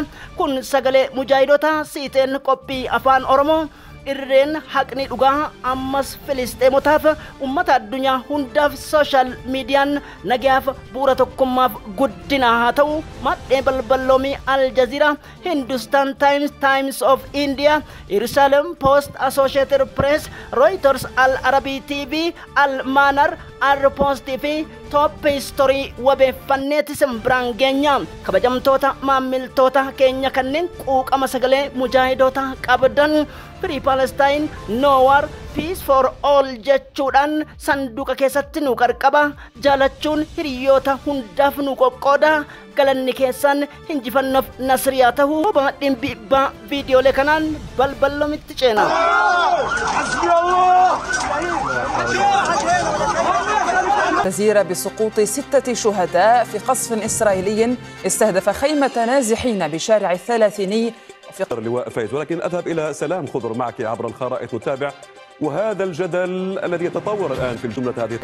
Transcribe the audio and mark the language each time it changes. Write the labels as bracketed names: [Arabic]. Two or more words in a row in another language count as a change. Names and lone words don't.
[Oromo] Kun sagalee mujaahidota siiteen qophii afaan Oromoo irreen haqni dhugaa ammas Filisxeemotaaf ummata addunyaa hundaaf [English] sooshaal miidiyaan [Oromo] nagaaf bu'uura tokkummaaf guddina haa ta'u madhee balballoomii Aljazeera, Hindustan Times, Times of India, Jerusalem Post, Associated Press, Reuters, Al Arabi TV, Al Manar, Al Post TV, Top History wabeeffanneeti simbiraan geenya. Kabajamtoota maamiltoota keenya kanneen quuqama sagalee mujaahidota qabdan [English] Free Palestine, No War, Peace for All [Oromo] jechuudhaan sanduuqa keessatti nu qarqaba. Jaalachuun hiriyoota hundaaf nu qoqqooda. Galanni keessan injifannoof nasriyaa ta'uu dhimbibbaa viidiyoolee kanaan balballomitti ceena. [Arabic] جزيرة بسقوط 6 شهداء في قصف إسرائيلي استهدف خيمة نازحين بشارع الثلاثيني اللواء فايز. ولكن أذهب إلى سلام خضر معك عبر الخرائط نتابع وهذا الجدل الذي يتطور الآن في الجملة هذه.